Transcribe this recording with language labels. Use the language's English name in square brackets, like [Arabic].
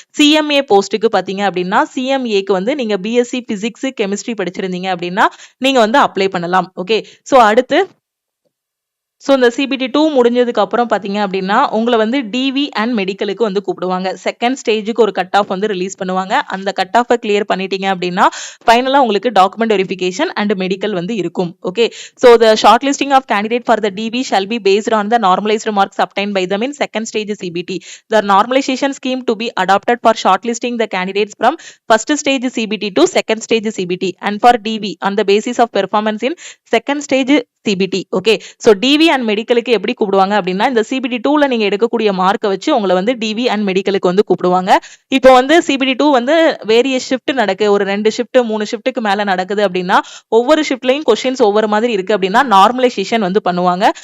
[Tamil] CMA போஸ்ட்டுக்கு பாத்தீங்க அப்படின்னா சிஎம்ஏக்கு வந்து நீங்க பிஎஸ்சி பிசிக்ஸ் கெமிஸ்ட்ரி படிச்சிருந்தீங்க அப்படின்னா நீங்க வந்து அப்ளை பண்ணலாம். ஓகே, சோ அடுத்து சோ இந்த சிபிடி 2 முடிஞ்சதுக்கு அப்புறம் பாத்தீங்க அப்படின்னா உங்களை வந்து டிவி அண்ட் மெடிக்கலுக்கு வந்து கூப்பிடுவாங்க. செகண்ட் ஸ்டேஜுக்கு ஒரு கட் ஆஃப் வந்து ரிலீஸ் பண்ணுவாங்க. அந்த கட் ஆஃபை கிளியர் பண்ணிட்டீங்க அப்படின்னா ஃபைனலா உங்களுக்கு டாக்குமெண்ட் வெரிஃபிகேஷன் அண்ட் மெடிக்கல் வந்து இருக்கும். [English] Okay, so the shortlisting of candidate for the DV shall be based on the normalized marks obtained by them in second stage CBT. The normalization scheme to be adopted for shortlisting the candidates from first stage CBT to second stage CBT and for DV on the basis of performance in second stage CBT. [Tamil] Okay, so TV and மெடிக்கலுக்கு எப்படி கூப்பிடுவாங்க அப்படின்னா இந்த CBT 2ல நீங்க எடுக்கக்கூடிய மார்க்கை வச்சு உங்களை வந்து டிவி அண்ட் மெடிக்கலுக்கு வந்து கூப்பிடுவாங்க. இப்போ வந்து சிபிடி 2 வந்து வேரியஸ் ஷிஃப்ட் நடக்கு, ஒரு 2 ஷிஃப்ட் 3 ஷிஃப்ட்டுக்கு மேல நடக்குது அப்படின்னா ஒவ்வொரு ஷிஃப்ட்லயும் கொஸ்டின்ஸ் ஒவ்வொரு மாதிரி இருக்கு அப்படின்னா நார்மலைசேஷன் வந்து பண்ணுவாங்க.